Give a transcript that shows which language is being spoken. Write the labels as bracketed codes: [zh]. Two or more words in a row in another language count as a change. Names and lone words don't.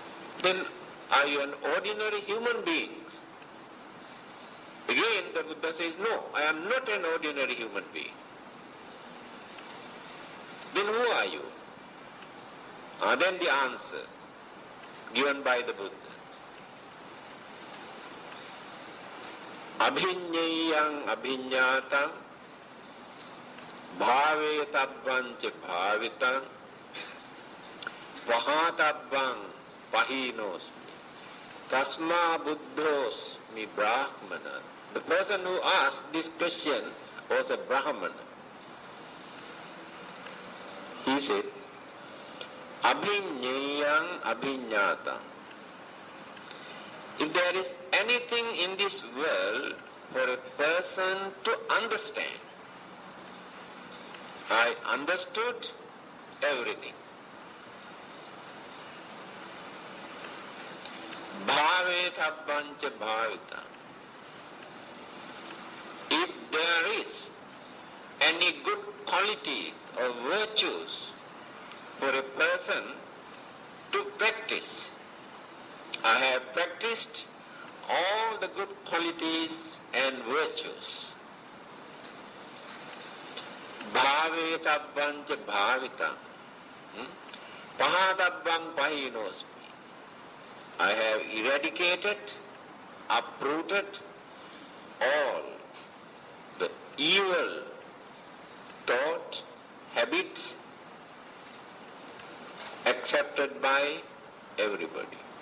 [en] Then Are you an ordinary human being? Again, the Buddha says, no, I am not an ordinary human being. Then who are you? Then the answer given by the Buddha. [pi] Abhinyayang abhinyatam bhavetabbang ca bhavitam pahatabbang pahinosmi tasma buddhosmi brahmana. [en] The person who asked this question was a Brahmana. He said, [pi] Abhinyayang abhinyatam. [en] If there is anything in this world for a person to understand, I understood everything. [pi] Bhavethabbang ca bhavitam. [en] If there is any good quality or virtues for a person to practice, I have practiced all the good qualities and virtues. [pi] Bhavetabbang ca bhavitam. Pahatabbang pahinosmi. [en] I have eradicated, uprooted all the evil thought, habits accepted by everybody.